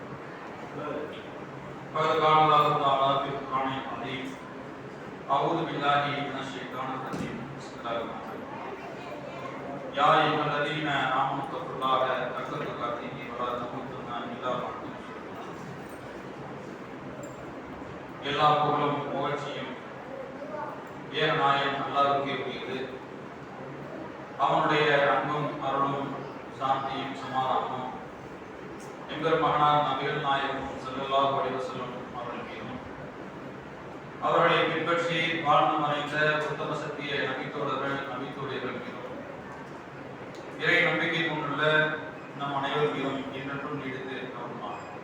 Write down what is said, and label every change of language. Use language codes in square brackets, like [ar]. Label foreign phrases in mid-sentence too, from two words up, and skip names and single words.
[ar] فقد قال الله تعالى في القران العظيم اعوذ بالله من الشيطان الرجيم بسم الله الرحمن الرحيم يا أيها الذين آمنوا اتقوا الله حق تقاته ولا تموتن إلا وأنتم مسلمون. [ta] எல்லா புகழும் புகழ்ச்சியும் ஏகநாயகன் அல்லாஹ்வுக்கே உரியது. அவனுடைய அன்பும் அருளும் சாந்தியும் சமாதானமும் எங்கள் மகனார் நபிகள் நாயகம் [ar] صلى الله عليه وسلم [ta] அவர்கள் மீதும் அவர்களை பின்பற்றி வாழ்ந்து மறைந்த உத்தம சத்திய நபித்தோழர்கள் நபித்தோழியர்கள் மீதும் இறை நம்பிக்கை கொண்டுள்ள நம் அனைவர் மீதும் என்றென்றும் நீடித்து நம்புமாம்.